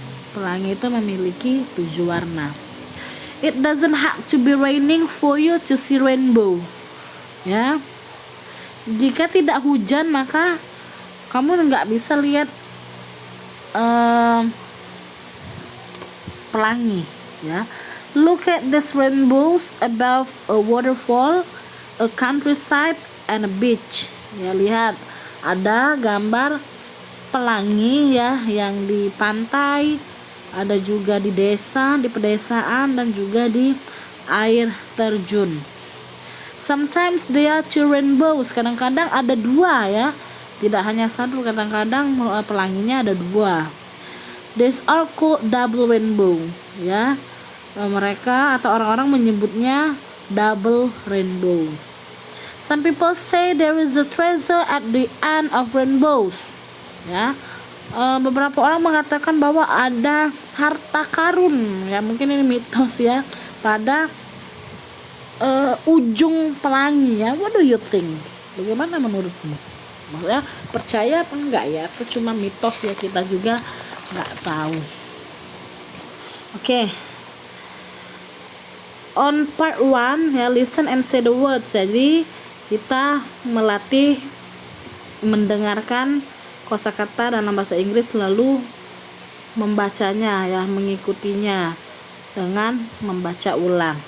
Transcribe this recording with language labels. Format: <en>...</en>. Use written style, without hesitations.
<en>Pelangi itu memiliki 7 warna. It doesn't have to be raining for you to see rainbow ya. Jika tidak hujan, maka</en> <id>kamu nggak bisa lihat pelangi ya.</id> <en>Look at these rainbows above a waterfall, a countryside, and a beach.</en> <id>Ya, lihat ada gambar pelangi ya yang di pantai, ada juga di desa, di pedesaan, dan juga di air terjun.</id> <en>Sometimes there are two rainbows.</en> <id>Kadang-kadang ada dua ya, tidak hanya satu. Kadang-kadang pelanginya ada dua.</id> <en>These are called double rainbow ya.</en> <id>Mereka atau orang-orang menyebutnya double rainbows.</id> <en>Some people say there is a treasure at the end of rainbows ya.</en> <id>Beberapa orang mengatakan bahwa ada harta karun ya, mungkin ini mitos ya, pada ujung pelangi ya. What do you think? Bagaimana menurutmu? Maksudnya percaya apa enggak ya? Itu cuma mitos ya, kita juga nggak tahu. Oke.</id> <en>On part 1 ya, listen and say the words.</en> <id>Jadi kita melatih mendengarkan kosakata dalam bahasa Inggris, lalu membacanya ya, mengikutinya dengan membaca ulang.</id>